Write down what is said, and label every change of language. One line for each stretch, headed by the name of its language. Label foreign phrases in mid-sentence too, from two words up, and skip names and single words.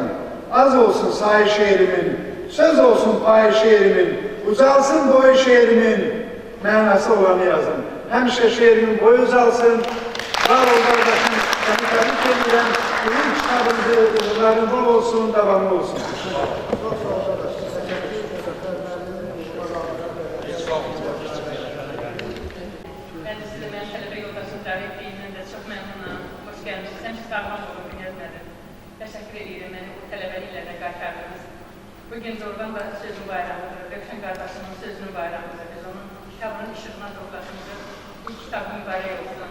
Azerbaijani: Az olsun sayı şeirimin, söz olsun payı şeirimin, ucalsın boyu şeirimin, mənası olanı yazın. Həmişə şeirimin boyu ucalsın, var ol qardaşım, səni təbrik edirəm, bugün kitabınızı uğurların bol olsun, davamlı olsun.
Turkish: Ben de size ben
Azerbaijani: tələbə yoldaşım davet edeyimdən də çox məmnunam, hoş gəlmişsiniz, həmişə sağlam olun, bilmədim. Təşəkkür edirəm, məni bu tələbəliklərlə qaytardınız. Bugün doğrudan da sözün bayramıdır, Rövşən qardaşımın sözünün bayramıdır. Biz onun kitabının işığına toplaşmışıq. İlk kitabı mübarək olsun.